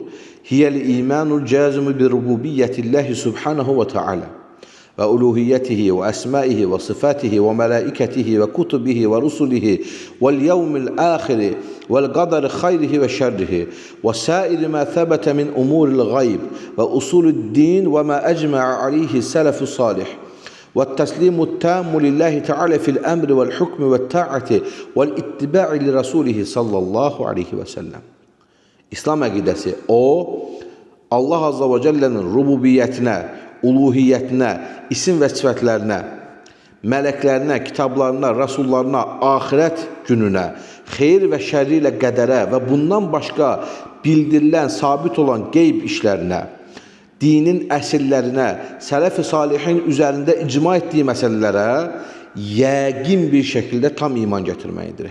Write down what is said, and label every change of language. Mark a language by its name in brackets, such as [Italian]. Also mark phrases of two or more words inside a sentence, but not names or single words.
[Arabic] هي الإيمان الجازم بربوبية الله سبحانه وتعالى وألوهيته وأسمائه وصفاته وملائكته وكتبه ورسله واليوم الآخر والقدر خيره وشره وسائر ما ثبت من أمور الغيب وأصول الدين وما أجمع عليه السلف الصالح والتسليم التام لله تعالى في الأمر والحكم والطاعة والاتباع لرسوله صلى الله عليه وسلم. [Azerbaijani] İslam əqidəsi o, Allah Azza və Cəllənin rububiyyətinə, uluhiyyətinə, isim və sifətlərinə, mələklərinə, kitablarına, rasullarına, axirət gününə, xeyir və şərri ilə qədərə və bundan başqa bildirilən, sabit olan qeyb işlərinə, dinin əsillərinə, sələf-i salihin üzərində icma etdiyi məsələlərə yəqin bir şəkildə tam iman gətirməkdir.